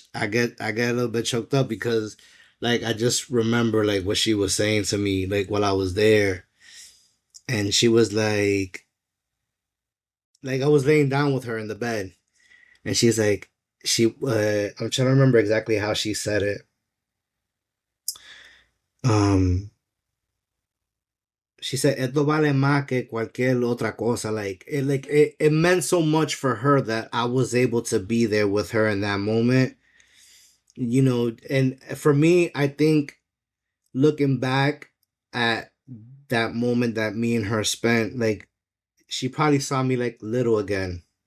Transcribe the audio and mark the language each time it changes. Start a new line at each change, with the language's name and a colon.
English: I get a little bit choked up, because like I just remember like what she was saying to me like while I was there, and she was like I was laying down with her in the bed, and she's like, I'm trying to remember exactly how she said it. Um, she said,
Spanish: "Esto vale más que cualquier otra cosa."
English: Like it meant so much for her that I was able to be there with her in that moment. And for me, I think, looking back, at that moment that me and her spent, like she probably saw me like little again.